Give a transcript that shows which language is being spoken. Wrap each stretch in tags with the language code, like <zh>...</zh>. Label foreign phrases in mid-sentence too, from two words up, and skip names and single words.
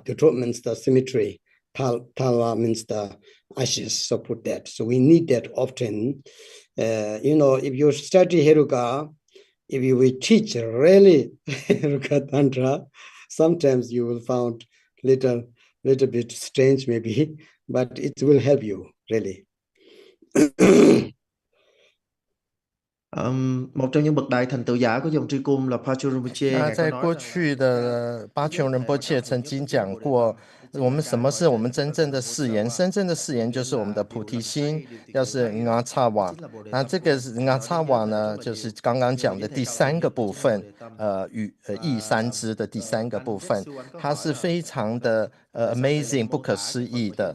<en>Tutru means the cemetery. Tawa means the ashes. So put that. So we need that often. If you study Heruka, if you will teach really Heruka Tantra, sometimes you will find little bit strange maybe, but it will help you really.</en> <vi>Một trong những bậc đại thành tựu giả của dòng Tri Cung là Pachu Rinpoche.</vi> <zh>那在过去的巴琼仁波切曾经讲过， 我们什么是我们真正的誓言？真正的誓言就是我们的菩提心，要是阿叉瓦。那这个是阿叉瓦呢，就是刚刚讲的第三个部分，意三支的第三个部分，它是非常的amazing 不可思议的。</zh>